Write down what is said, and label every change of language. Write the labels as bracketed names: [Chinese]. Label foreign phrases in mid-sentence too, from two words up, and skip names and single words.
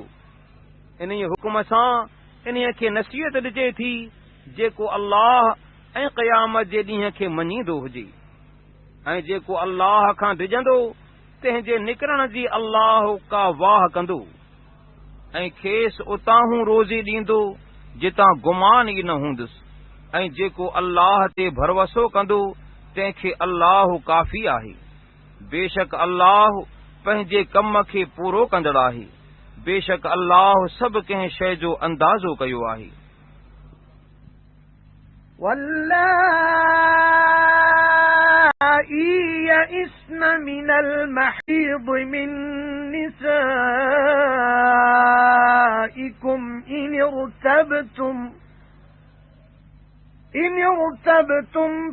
[Sindhi] इन हुकुम सां इन्हीअ खे नसीहत ॾिजे थी जेको अल्लाह ऐं क़यामत जे ॾींहं खे मञींदो हुजे ऐं जेको अल्लाह खां डिॼंदो तंहिंजे निकिरण जी अल्लाह का वाह कंदो ऐं खेसि उतां रोज़ी ॾींदो जितां गुमान ई न हूंदुसि ऐं जेको अल्लाह ते भरवसो कंदो तंहिंखे अल्लाह काफ़ी आहे। बेशक अल्लाह पंहिंजे कम खे पूरो कंदड़ आहे। बेशक अल्लाह सभु कंहिं शइ जो अंदाज़ो कयो आहे। [Arabic] واللائي يئسن من المحيض من نسائكم إن ارتبتم